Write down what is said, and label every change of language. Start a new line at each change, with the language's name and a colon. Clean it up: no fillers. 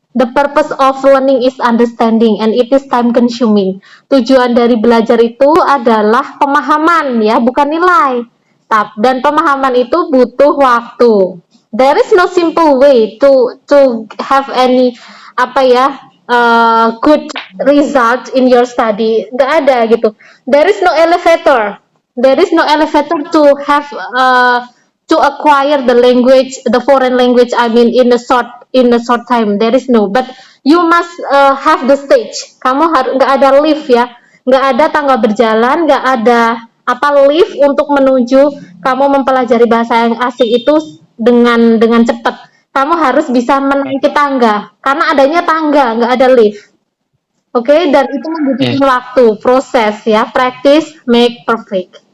English: The purpose of learning is understanding and it is time consuming.
Indonesian: Tujuan dari belajar itu adalah pemahaman ya, bukan nilai. Dan pemahaman itu butuh waktu.
English: There is no simple way to have any
Indonesian: apa ya
English: good result in your study.
Indonesian: Nggak ada gitu.
English: There is no elevator. There is no elevator to have to acquire the language, the foreign language. I mean, in a short time. There is no. But you must have the stage.
Indonesian: Kamu harus nggak ada lift ya, nggak ada tangga berjalan, nggak ada apa lift untuk menuju kamu mempelajari bahasa yang asing itu dengan cepat. Kamu harus bisa menaiki tangga karena adanya tangga, nggak ada lift. Oke, dan itu membutuhkan waktu, proses ya,
English: practice make perfect.